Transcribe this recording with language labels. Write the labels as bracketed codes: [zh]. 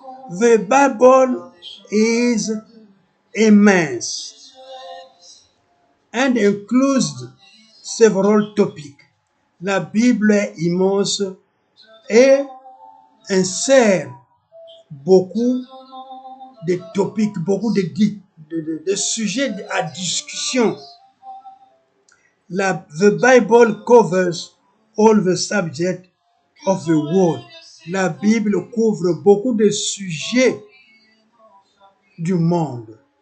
[en] The Bible is immense and includes several topics. [fr] La Bible est immense et insère beaucoup de topics, beaucoup de sujets à discussion. [en] The Bible covers all the subjects of the world. [fr] La Bible couvre beaucoup de sujets du monde.